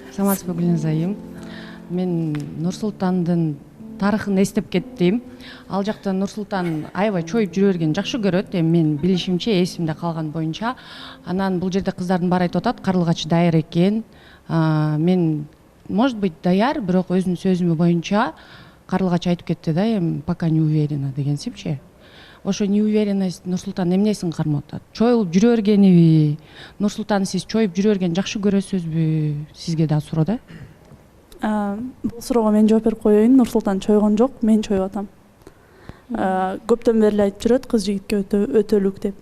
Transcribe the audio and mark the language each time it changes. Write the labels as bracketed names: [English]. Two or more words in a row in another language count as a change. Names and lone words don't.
[Kyrgyz] Саламатсызбы Гүлназ айым? Мен Нурсултандын тарыхын эстеп кеттим. Ал жакта Нурсултан аябай чоюп жүрө берген жакшы көрөт. Эми мен билишимче, эсимде калган боюнча. Анан бул жерде кыздардын баары айтып атат, карылгач даяр экен. Мен, [Russian] может быть, [Kyrgyz] даяр, бирок өзүнүн сөзү боюнча карылгач айтып кетти да, эми [Russian] пока не уверена [Kyrgyz] дегенсипчи. Ошо неуверенность Нурсултан эмнесин кармап атат? Чоюлуп жүрө бергениби? Нурсултан, сиз чоюп жүрө берген жакшы көрөсүзбү? Сизге да суроо да. Бул суроого мен жооп берип коеюн. Нурсултан чойгон жок, мен чоюп атам. Көптөн бери айтып жүрөт, кыз жигитке өтөлүк деп.